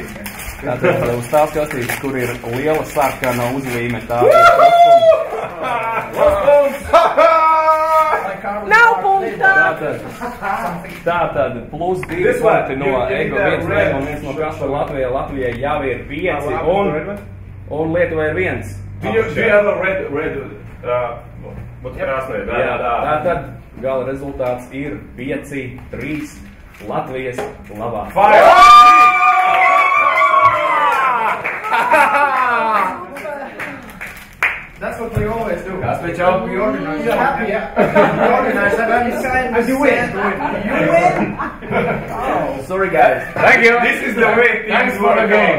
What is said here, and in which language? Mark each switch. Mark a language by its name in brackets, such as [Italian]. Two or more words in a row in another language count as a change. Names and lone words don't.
[Latvian] Tātad uz tās kastītes, kur ir liela sarkana uzvīme, tā Nav punktā! Tātad plus 2 punkti no Ego 1 un 1 no Kaspar Latvijai. Latvijai jau ir 5 un Lietuvai ir 1. [English] Do you have a red [Latvian] Tātad gala rezultāts ir 5-3 Latvijas labā. [English] That's what we always do. [Latvian] Kasper, čau. [English] We organize. You're happy, yeah? We organize that and you sign and you win. You win? Oh, sorry guys. Thank you. This is the way. Thanks for the game.